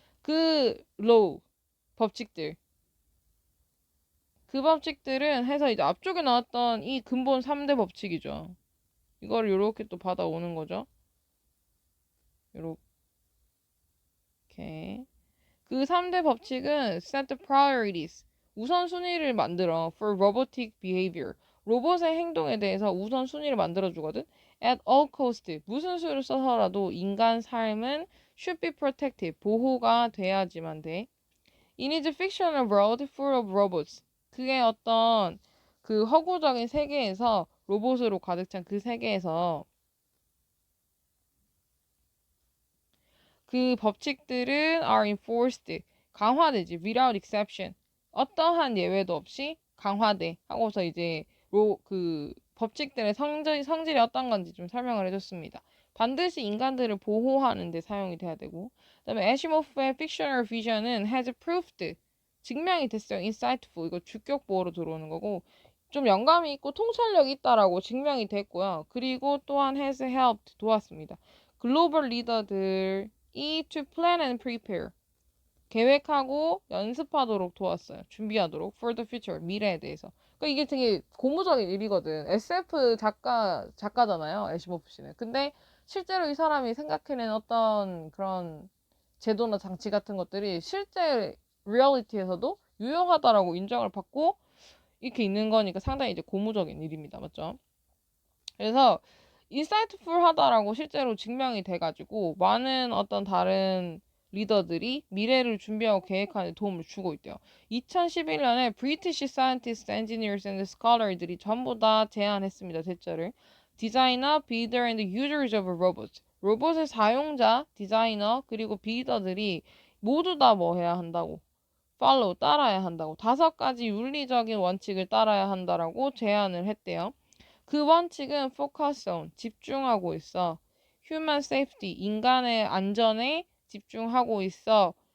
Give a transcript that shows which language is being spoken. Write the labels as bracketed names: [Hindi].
[Korean] 그 law 법칙들 그 법칙들은 해서 이제 앞쪽에 나왔던 이 근본 3대 법칙이죠. 이걸 이렇게 또 받아오는 거죠. 이렇게 그 3대 법칙은 [English] set the priorities. [Korean] 우선순위를 만들어 [English] for robotic behavior. [Korean] 로봇의 행동에 대해서 우선순위를 만들어주거든. [English] At all cost. [Korean] 무슨 수를 써서라도 인간 삶은 [English] should be protected. [Korean] 보호가 돼야지만 돼. [English] In its fictional world full of robots. [Korean] 그게 어떤 그 허구적인 세계에서 로봇으로 가득 찬 그 세계에서 그 법칙들은 [English] are enforced. [Korean] 강화되지. [English] without exception. [Korean] 어떠한 예외도 없이 강화돼. 하고서 이제 그 법칙들의 성질이 어떤 건지 좀 설명을 해줬습니다. 반드시 인간들을 보호하는 데 사용이 돼야 되고 그다음에 애시모프의 fictional vision은 [English] has proved. [Korean] 증명이 됐어요. insightful. 이거 주격 보호로 들어오는 거고 좀 영감이 있고 통찰력이 있다라고 증명이 됐고요. 그리고 또한 [English] has helped. [Korean] 도왔습니다. 글로벌 리더들 이 [English] to plan and prepare. [Korean] 계획하고 연습하도록 도왔어요. 준비하도록 [English] for the future. [Korean] 미래에 대해서. 그러니까 이게 되게 고무적인 일이거든. SF 작가잖아요. 애시모프 씨는. 근데 실제로 이 사람이 생각해낸 어떤 그런 제도나 장치 같은 것들이 실제 리얼리티에서도 유용하다라고 인정을 받고 이렇게 있는 거니까 상당히 이제 고무적인 일입니다. 맞죠? 그래서 인사이트풀하다라고 실제로 증명이 돼가지고 많은 어떤 다른 리더들이 미래를 준비하고 계획하는 데 도움을 주고 있대요. 2011년에 British Scientists, Engineers and Scholar들이 전부 다 제안했습니다. 대처를. [English] 디자이너, 비더 and users of robots. [Korean] 로봇의 사용자, 디자이너, 그리고 비더들이 모두 다 뭐 해야 한다고. follow, 따라야 한다고. 5가지 윤리적인 원칙을 따라야 한다라고 제안을 했대요. 그 원칙은 [English] focus on, [Korean] 집중하고 있어. [English] human safety, [Korean] 인간의 안전에 집중하고 있어.